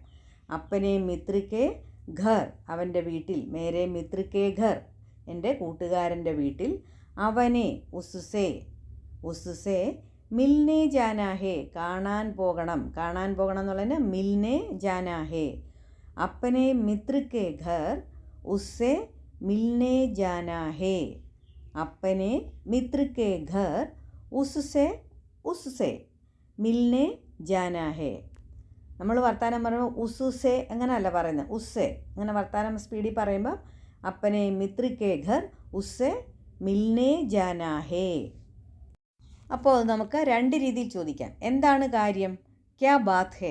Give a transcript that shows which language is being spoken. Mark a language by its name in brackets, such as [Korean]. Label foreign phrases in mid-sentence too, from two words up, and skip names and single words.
[Hindi] अपने मित्र के घर, [Malayalam] അവൻ്റെ വീട്ടിൽ. [Hindi] मेरे मित्र के घर, [Malayalam] എൻ്റെ കൂട്ടുകാരൻ്റെ വീട്ടിൽ. [Hindi] അവനെ उससे, उससे मिलने जाना है, [Malayalam] കാണാൻ പോകണം. കാണാൻ പോകണം എന്നുള്ളതിന് [Hindi] मिलने जाना है. अपने मित्र के घर उससे मिलने जाना है. अपने मित्र के घर उससे मिलने जाना है. [Malayalam] നമ്മൾ വർത്താനം പറയുമ്പോൾ ഉസ്സേ അങ്ങനെയല്ല പറയുന്നത്, ഉസ്സേ. അങ്ങനെ വർത്താനം സ്പീഡിൽ പറയുമ്പോൾ [Hindi] अपने मित्र के घर उससे मिलने जाना है. [Malayalam] അപ്പോൾ നമുക്ക് രണ്ട് രീതിയിൽ ചോദിക്കാം. എന്താണ് കാര്യം? [Hindi] क्या बात है?